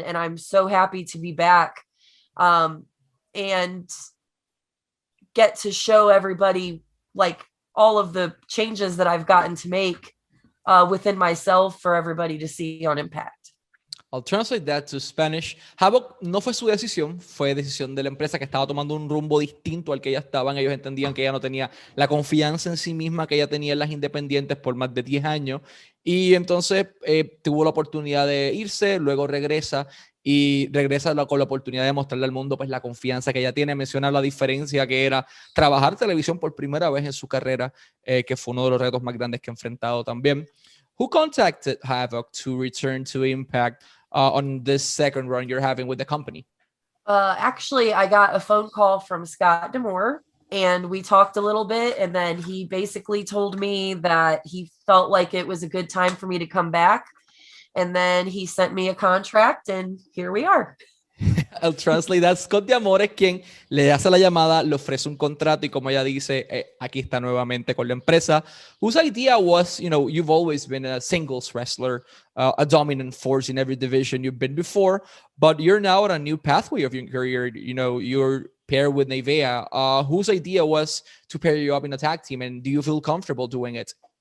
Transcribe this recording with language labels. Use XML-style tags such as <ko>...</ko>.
<en>And I'm so happy to be back and get to show everybody like all of the changes that I've gotten to make within myself for everybody to see on Impact. I'll translate that to Spanish.</en> <es>Havok no fue su decisión, fue decisión de la empresa, que estaba tomando un rumbo distinto al que ella estaban. Ellos entendían que ella no tenía la confianza en sí misma que ella tenía en las independientes por más de 10 años. Y entonces tuvo la oportunidad de irse, luego regresa y regresa con la oportunidad de mostrarle al mundo pues la confianza que ella tiene. Menciona la diferencia que era trabajar televisión por primera vez en su carrera, que fue uno de los retos más grandes que ha enfrentado también.</es> <en>Who contacted Havok to return to Impact on this second run you're having with the company? Actually, I got a phone call from Scott Demore, and we talked a little bit, and then he basically told me that he felt like it was a good time for me to come back. And then he sent me a contract, and here we are. I'll translate that.</en> <es>Scott D'Amore es quien le hace la llamada, le ofrece un contrato y, como ella dice, aquí está nuevamente con la empresa.</es> <en>Whose idea was, you know, you've always been a singles wrestler, a dominant force in every division you've been before, but you're now on a new pathway of your career. You know, you're paired with Nevaeh. Whose idea was to pair you up in a tag team, and do you feel comfortable doing it?</en>